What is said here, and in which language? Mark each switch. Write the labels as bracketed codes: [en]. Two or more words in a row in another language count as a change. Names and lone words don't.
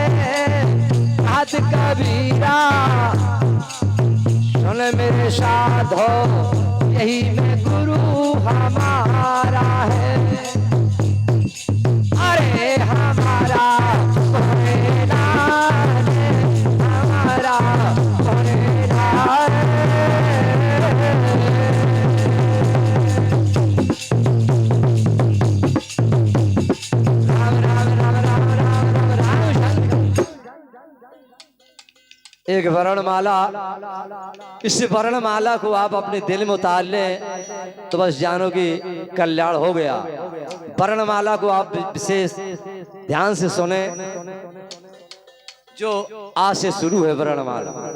[hi] हाथ कबीरा सुन मेरे साधो यही में गुरु हमारा है। अरे हमारा भोलेनाथ हमारा भोलेनाथ। राम राम राम राम राम राम शंकर। एक वर्णमाला, इस वर्णमाला को आप अपने दिल में उतार लें तो बस जानो कि कल्याण हो गया। वर्णमाला को आप विशेष ध्यान से सुने, जो आज से शुरू है वर्णमाला।